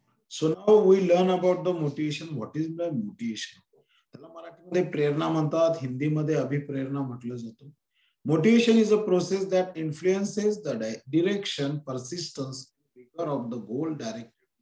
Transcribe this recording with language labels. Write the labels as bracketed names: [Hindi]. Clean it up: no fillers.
[English] So now we learn about the motivation. What is the motivation? [Marathi] त्याला मराठीमध्ये प्रेरणा म्हणतात, हिंदीमध्ये अभिप्रेरणा म्हटलं जातं. [English] Motivation is a process that influences the direction, persistence, vigor of the goal directed.